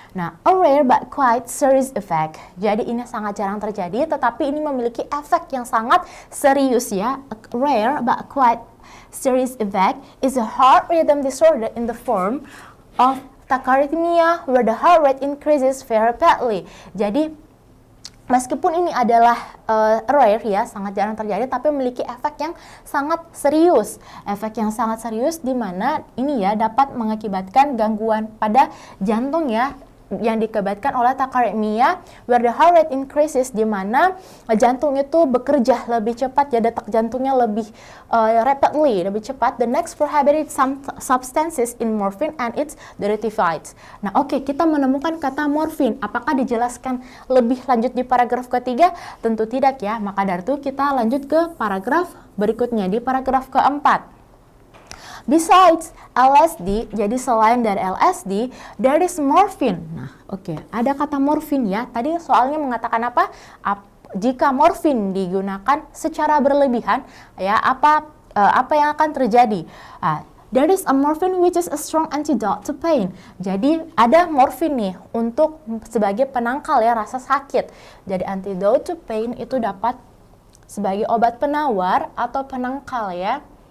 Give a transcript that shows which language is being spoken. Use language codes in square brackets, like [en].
[en] Nah, a rare but quite serious effect. [id] Jadi ini sangat jarang terjadi, tetapi ini memiliki efek yang sangat serius ya. [en] A rare but quite serious effect is a heart rhythm disorder in the form of tachyarrhythmia where the heart rate increases very rapidly. [id] Jadi meskipun ini adalah rare ya, sangat jarang terjadi, tapi memiliki efek yang sangat serius. Efek yang sangat serius di mana ini ya dapat mengakibatkan gangguan pada jantung ya, yang diakibatkan oleh tachyarrhythmia, [en] where the heart rate increases, [id] di mana jantung itu bekerja lebih cepat, ya detak jantungnya lebih rapidly, lebih cepat. [en] The next prohibited substances in morphine and its derivatives. [id] Nah, oke, kita menemukan kata morfin. Apakah dijelaskan lebih lanjut di paragraf ketiga? Tentu tidak ya. Maka dari itu kita lanjut ke paragraf berikutnya, di paragraf keempat. [en] Besides LSD, [id] jadi selain dari LSD, [en] there is morphine. [id] Nah, oke, ada kata morfin ya. Tadi soalnya mengatakan apa? Jika morfin digunakan secara berlebihan, ya apa yang akan terjadi? [en] There is a morphine which is a strong antidote to pain. [id] Jadi ada morfin nih untuk sebagai penangkal ya rasa sakit. Jadi [en] antidote to pain [id] itu dapat sebagai obat penawar atau penangkal ya.